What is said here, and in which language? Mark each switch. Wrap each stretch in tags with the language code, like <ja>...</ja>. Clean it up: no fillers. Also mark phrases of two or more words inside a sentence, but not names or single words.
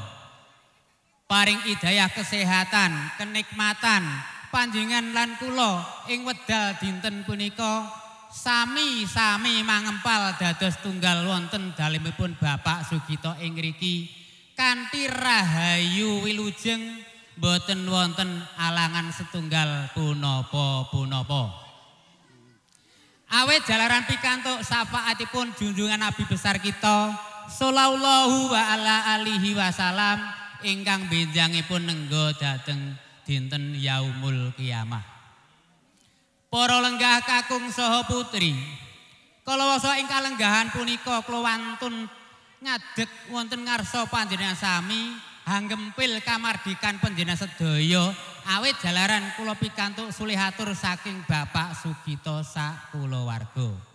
<jv>Paring hidayah kesehatan, kenikmatan panjenengan lan kula ing wedal dinten punika sami-sami mangempal dados tunggal wonten dalemipun Bapak Sugito ing ngriki kanthi rahayu wilujeng boten wonten alangan setunggal punapa-punapa. Awit jalaran pikantuk syafaatipun junjungan Nabi besar kita</jv> <ar>صلى الله وعلى آله وسلم</ar> <jv>ingkang benjangipun nenggo dhateng dinten</jv> <ar>يوم القيامة.</ar> <jv>Para lenggah kakung saha putri, kalawasa ing kalenggahan punika kula wantun ngadeg wonten ngarsa panjenengan sami hanggempil kamardikan panjenengan sedaya awit jalaran kula pikantuk sulihatur saking Bapak Sugito sak kulawarga.</jv>